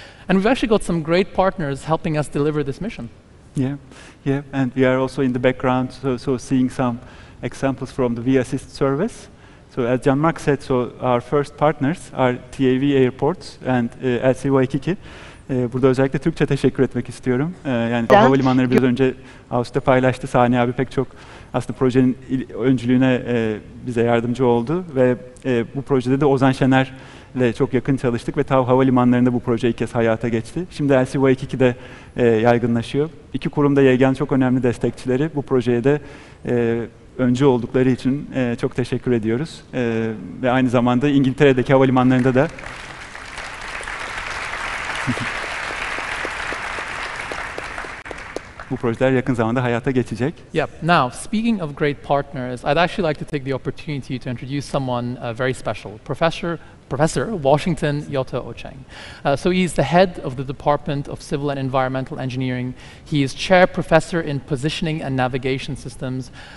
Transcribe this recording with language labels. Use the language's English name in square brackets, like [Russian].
[English] And we've actually got some great partners helping us deliver this mission. Yeah, and we are also in the background, so seeing some examples from the WeAssist service. So as Jean-Marc said, so our first partners are TAV Airports and LC Waikiki. [Turkish] Burada özellikle Türkçe teşekkür etmek istiyorum. Yani havalimanları biraz önce Ağustos'ta paylaştı. Sani abi pek çok aslında projenin öncülüğüne bize yardımcı oldu ve bu projede de Ozan Şener'le çok yakın çalıştık ve TAV Havalimanları'nda bu proje ilk kez hayata geçti. Şimdi LC2'de yaygınlaşıyor. İki kurum da YG'nin çok önemli destekçileri. Bu projeye de öncü oldukları için çok teşekkür ediyoruz. Ve aynı zamanda İngiltere'deki havalimanlarında da bu projeler yakın zamanda hayata geçecek. [English] Yep. Now, speaking of great partners, I'd actually like to take the opportunity to introduce someone very special, Professor Washington Yotta Ocheng. So he's the head of the Department of Civil and Environmental Engineering. He is chair professor in positioning and navigation systems.